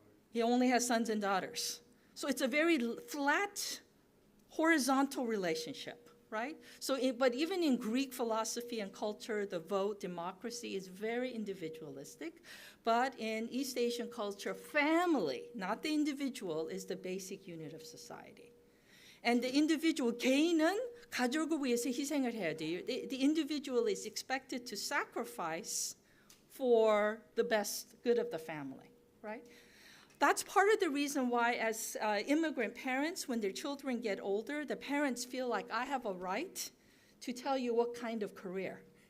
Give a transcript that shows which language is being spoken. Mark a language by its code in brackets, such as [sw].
[en] He only has sons and daughters. So it's a very flat, horizontal relationship, right? But even in Greek philosophy and culture, the vote, democracy is very individualistic. But in East Asian culture, family, not the individual, is the basic unit of society. And the individual, [ko] 개인은 가족을 위해서 희생을 해야 돼요. [en] The individual is expected to sacrifice for the best good of the family, right? That's part of the reason why, as immigrant parents, when their children get older, the parents feel like I have a right to tell you what kind of career.